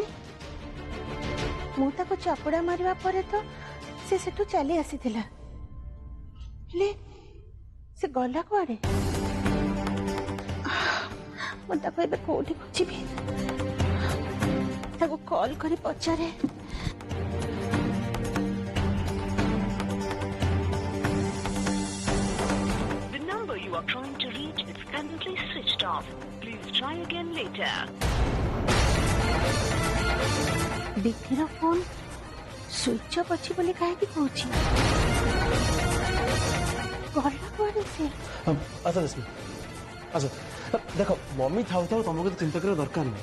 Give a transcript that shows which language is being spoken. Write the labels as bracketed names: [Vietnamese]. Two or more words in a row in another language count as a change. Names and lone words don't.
[Odia] ମୁଁ ତାକୁ ଚାପୁଡା ମାରିବା ପରେ ତ ସେ ସେଠୁ ଚାଲି ଆସିଥିଲା, ହେଲେ ସେ ଗଲା କୁଆଡେ? ମୁଁ ତାକୁ ଏବେ କୋଉଠି ଖୋଜିବି? ତାକୁ କଲ୍ କରି ପଚାରେ। [English] The number you are trying to reach is currently switched off. Please try again later. [Odia] ବିକିର ଫୋନ୍ [English] switch off [Odia] ଅଛି ବୋଲି କାହିଁକି କହୁଛି? ଗଲା କୁଆଡେ ସେ? ଆସ ରଶ୍ମି ଆସ। ଦେଖ ମମି ଥାଉ ଥାଉ ତମକୁ ତ ଚିନ୍ତା କରିବା ଦରକାର ନାହିଁ।